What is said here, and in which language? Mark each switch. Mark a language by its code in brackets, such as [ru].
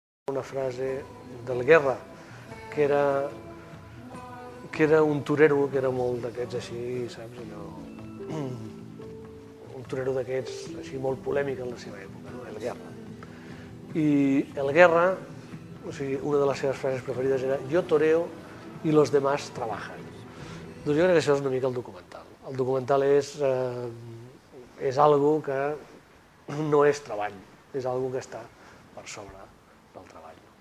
[ca] Una frase del Guerra, que era un torero, que era molt d'aquests així, saps, allò... Un torero d'aquests així molt polèmic en la seva època, no? El Guerra. I el Guerra, o sigui, una de les seves frases preferides era [es] «Yo toreo y los demás trabajan». [ca] Doncs jo crec que això és una mica el documental. El documental és algo que no és treball, és algo que està per sobre del treball.